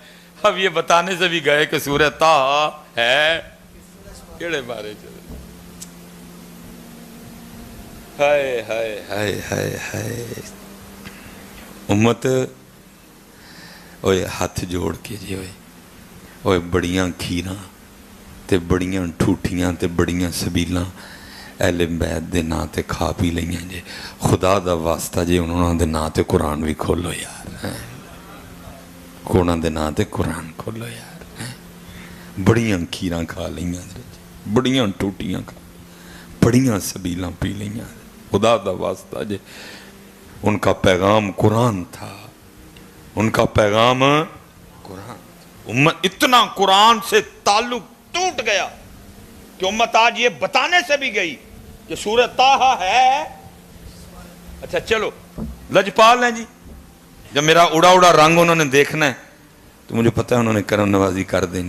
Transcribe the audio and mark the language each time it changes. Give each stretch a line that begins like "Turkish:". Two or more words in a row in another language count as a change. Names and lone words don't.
Urdu: اب یہ بتانے سے بھی گئے کہ سورہ طٰہٰ ہے
Punjabi: کیڑے بارے چلے. ہائے ہائے ہائے ہائے ہائے امت. اوے ہاتھ جوڑ کے جی اوے اوے بڑیاں کھیراں تے بڑیاں ٹھوٹیاں تے بڑیاں سبیلاں اہل بیت دے نا تے کھا پی لئیاں جے. خدا دا واسطہ جے انہوں دے نا تے قرآن بھی کھولو یار, کونا دے نا تے قرآن کھولو یار. بڑیاں کھیراں کھا لئیاں, بڑیاں ٹوٹیاں کھا, بڑیاں سبیلاں پی لئیاں. خدا دا واسطہ جے
Urdu: ان کا پیغام قرآن تھا, ان کا پیغام قرآن. امت اتنا قرآن سے تعلق ٹوٹ گیا کہ امت آج یہ بتانے سے بھی گئی کہ سورہ طٰہٰ ہے. اچھا چلو لجپال ہیں جی, جب میرا اڑا اڑا رنگ انہوں نے دیکھنا ہے تو مجھے پتہ ہے انہوں نے کرم نوازی کر دینی.